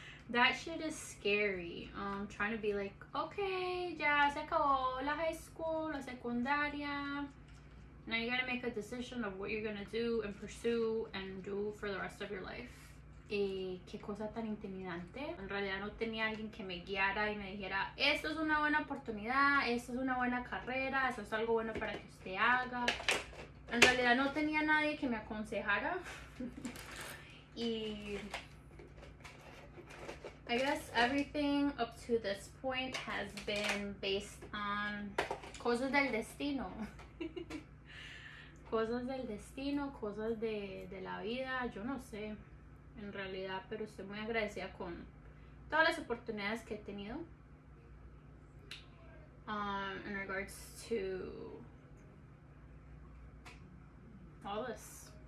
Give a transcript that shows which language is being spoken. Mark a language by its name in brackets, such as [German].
[English] That shit is scary. Trying to be like, okay, [Spanish] ya se acabó la high school, la secundaria. [English] Now you gotta make a decision of what you're gonna do and pursue and do for the rest of your life. [Spanish] Qué cosa tan intimidante. En realidad no tenía alguien que me guiara y me dijera, esto es una buena oportunidad, esto es una buena carrera, esto es algo bueno para que usted haga. En realidad no tenía nadie que me aconsejara. [English] Y I guess everything up to this point has been based on [Spanish] cosas del destino. Cosas del destino, cosas de la vida, yo no sé en realidad, pero estoy muy agradecida con todas las oportunidades que he tenido [English] in regards to all this.